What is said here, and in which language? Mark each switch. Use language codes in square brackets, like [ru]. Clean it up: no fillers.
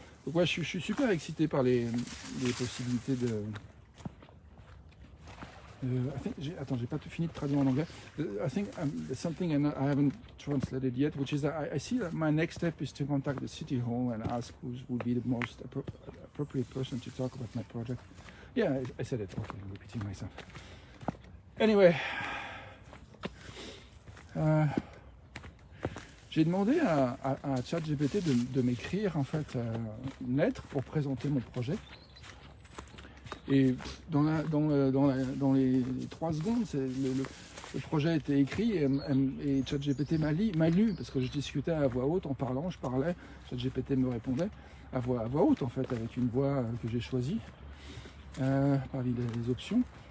[fr] Donc ouais, je suis super excité par les possibilités de. Attends, j'ai pas tout fini de traduire en anglais. [en] I think something I haven't translated yet, which is that I see that my next step is to contact the city hall and ask who would be the most appropriate person to talk about my project. Yeah, I said it. Okay, I'm repeating myself. [fr] Anyway, j'ai demandé à ChatGPT de m'écrire en fait une lettre pour présenter mon projet. Et dans les 3 secondes, le projet a été écrit et ChatGPT m'a lu, parce que je discutais à voix haute en parlant, je parlais, ChatGPT me répondait à voix haute en fait, avec une voix que j'ai choisie parmi les options.